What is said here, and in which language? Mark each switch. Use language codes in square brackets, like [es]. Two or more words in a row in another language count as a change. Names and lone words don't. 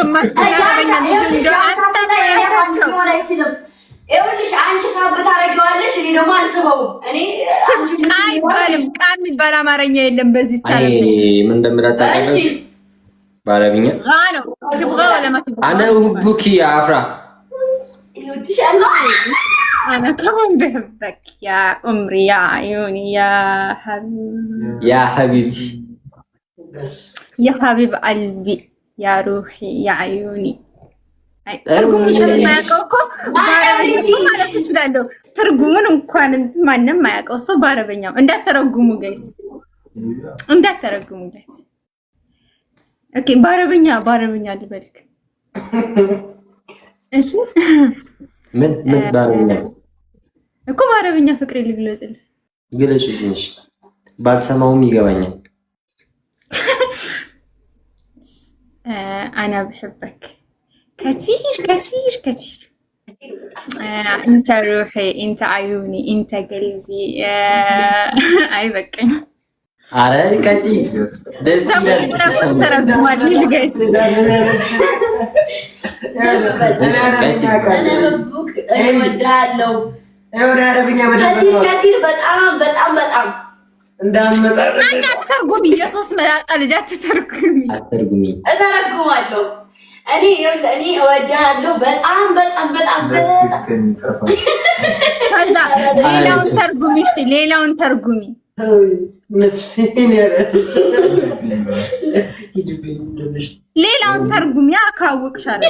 [am] ይኸውልሽ አንቺ ሳብ ታደርጊዋለሽ፣ እኔ ደግሞ አልስበውም። እኔ ቃል የሚባል አማርኛ የለም በዚህ ቻናል። ምን እንደምታውቃለሽ በአረብኛ ነው ትብጋ ወለማ ትብጋ [ar] أنا حبك አፍራ أنا كمان بحبك يا عمري يا عيوني يا حبيبتي يا حبيب قلبي يا روحي يا عيوني [am] ትርጉሙን እንኳን ማንም ማያውቀው ሰው በአረበኛው እንዳትተረጉሙ ጋይስ፣ እንዳትተረጉሙ ጋይስ። ኦኬ በአረበኛ ልበልክ እሺ። ምን በአረበኛ እኮ በአረበኛ ፍቅሬ ልግለጽልህ። ግለጽልኝ። ባልሰማውም ይገባኛል። [ar] أنا بحبك كتير كتير كتير أنت روحي أنت عيوني أنت قلبي عيبك عرفت كتير بس كتير [am] በጣም እንዳትተርጉሚ የሶስት መላጣ ልጅ አትተርጉሚ። እተረጉማለሁ። እኔ እወድሃለሁ በጣም ሌላውን ተርጉሚ። እሺ ሌላውን ተርጉሚ። ሌላውን ተርጉሚ። ካወቅሽ